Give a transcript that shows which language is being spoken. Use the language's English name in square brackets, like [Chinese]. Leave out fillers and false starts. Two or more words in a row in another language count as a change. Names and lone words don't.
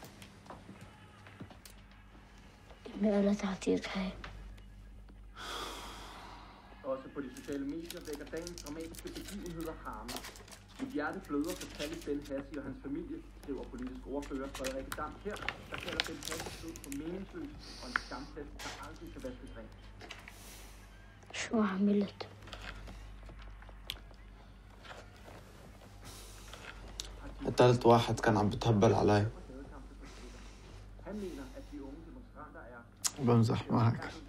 [Danish] Også på de sociale medier vækker dagens dramatiske begivenheder harme. Mit hjerte bløder for Talib Ben Hassi og hans familie, skriver politisk ordfører Frederik Dam her, der kalder Ben Hassis død for meningsløs og en skamplet, der aldrig kan vaskes rent. [Arabic] شو عملت؟ قتلت واحد كان عم بتهبل علي. بمزح معك.